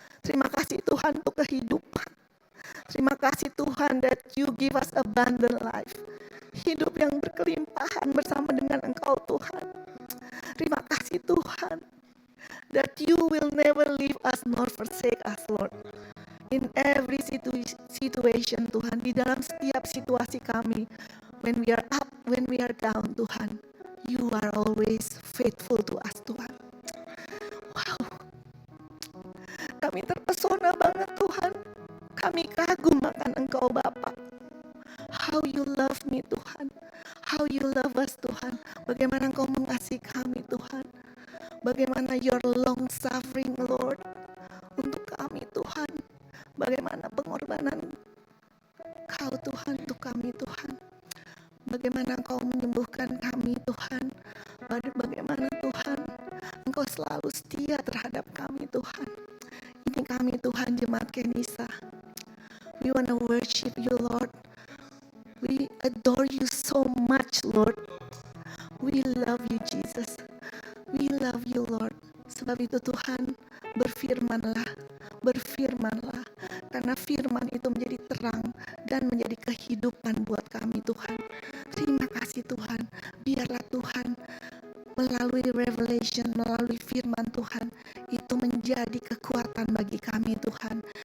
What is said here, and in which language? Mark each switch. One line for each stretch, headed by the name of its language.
Indonesian: Terima kasih Tuhan untuk kehidupan. Terima kasih Tuhan
English: that you give us abundant life.
Indonesian: Hidup yang berkelimpahan bersama dengan Engkau Tuhan. Terima kasih Tuhan
English: that you will never leave us nor forsake us, Lord. In every situation Tuhan,
Indonesian: di dalam setiap situasi kami,
English: when we are up, when we are down Tuhan, you are always faithful to us Tuhan.
Indonesian: Wow, kami terpesona banget Tuhan. Kami kagum akan Engkau Bapa.
English: How you love me
Indonesian: Tuhan.
English: How you love us
Indonesian: Tuhan. Bagaimana Engkau mengasihi kami Tuhan. Bagaimana
English: your long suffering Lord
Indonesian: untuk kami Tuhan. Bagaimana pengorbanan Kau Tuhan untuk kami Tuhan. Bagaimana Engkau menyembuhkan kami Tuhan. Bagaimana Tuhan Engkau selalu setia terhadap kami Tuhan. Ini kami Tuhan jemaat Kenisa.
English: We want to worship you Lord. We adore you so much Lord. We love you Jesus. We love you Lord.
Indonesian: Sebab itu Tuhan, berfirmanlah. Berfirmanlah. Karena firman itu menjadi terang dan menjadi kehidupan buat kami Tuhan. Terima kasih Tuhan. Biarlah Tuhan melalui revelation, melalui firman Tuhan, itu menjadi kekuatan bagi kami Tuhan.